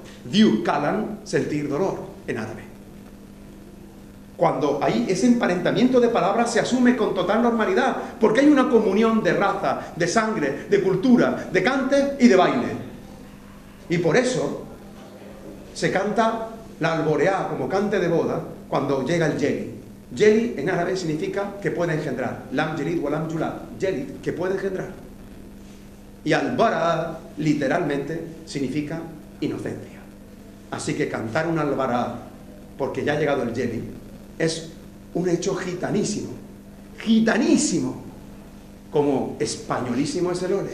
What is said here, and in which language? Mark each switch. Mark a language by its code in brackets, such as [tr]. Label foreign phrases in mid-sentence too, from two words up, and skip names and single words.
[es] Diu kalan, sentir dolor en árabe. Cuando hay ese emparentamiento de palabras se asume con total normalidad, porque hay una comunión de raza, de sangre, de cultura, de cante y de baile. Y por eso se canta la alboreá como cante de boda cuando llega el yeli. Yeli en árabe significa que puede engendrar. [ar] لم يلد ولم يولد. يلد, [es] que puede engendrar. Y albara literalmente significa inocencia. Así que cantar un albará porque ya ha llegado el yeli es un hecho gitanísimo. gitanísimo, como españolísimo es el ole.